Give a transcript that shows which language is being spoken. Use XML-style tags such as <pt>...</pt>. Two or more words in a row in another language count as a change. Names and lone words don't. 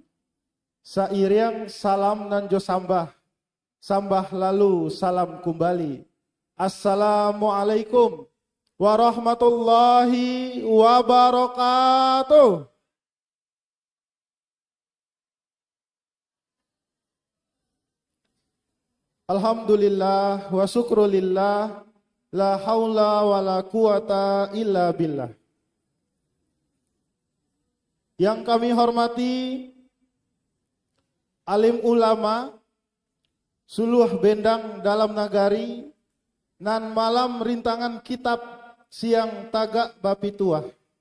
<min>Sairing salam nan jo sambah, sambah lalu salam kembali.</min> <ar>السلام عليكم ورحمة الله وبركاته. الحمد لله والشكر لله. لا حول ولا قوة إلا بالله.</ar> <id>Yang kami hormati alim ulama,</id> <min>suluh bendang dalam nagari, nan malam rintangan kitab siang tagak bapi tuah.</min>